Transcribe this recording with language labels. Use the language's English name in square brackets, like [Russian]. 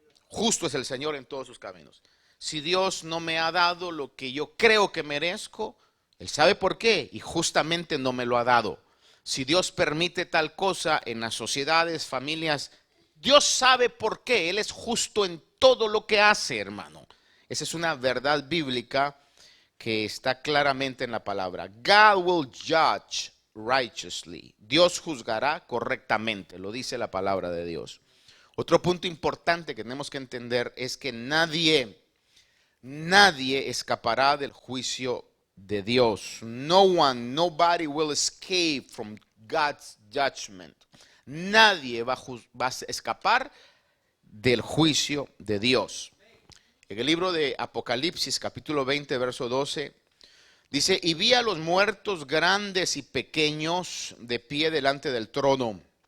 [Spanish] Justo es el Señor en todos sus caminos. Si Dios no me ha dado lo que yo creo que merezco, Él sabe por qué y justamente no me lo ha dado. Si Dios permite tal cosa en las sociedades, familias, Dios sabe por qué. Él es justo en todo lo que hace, hermano. Esa es una verdad bíblica que está claramente en la palabra. [English] God will judge righteously. [Spanish] Dios juzgará correctamente, lo dice la palabra de Dios. Otro punto importante que tenemos que entender es que nadie escapará del juicio de Dios. [English] Nobody will escape from God's judgment. [Spanish] Nadie va a escapar del juicio de Dios. En el libro de Apocalipsis, capítulo 20, verso 12, dice, y vi a los muertos grandes y pequeños de pie delante del trono.